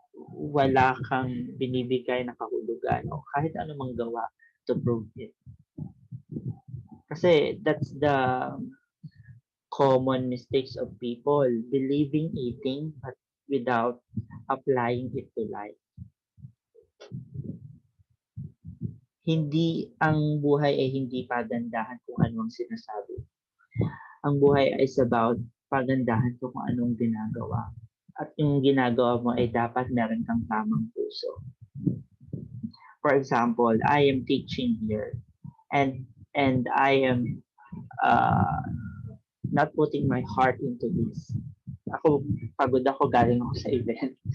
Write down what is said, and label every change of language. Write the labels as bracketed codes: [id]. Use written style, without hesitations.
[tl] Wala kang binibigay na kahulugan o kahit ano mang gawa [en] to prove it. Kasi that's the common mistakes of people, believing a thing but without applying it to life. [tl] Hindi ang buhay ay hindi pagandahan kung ano ang sinasabi. Ang buhay [en] is about [tl] pagandahan kung anong ginagawa. At yung ginagawa mo ay dapat meron kang tamang puso. [en] For example, I am teaching here and I am not putting my heart into this. [tl] Ako, pagod ako, galing ako sa event.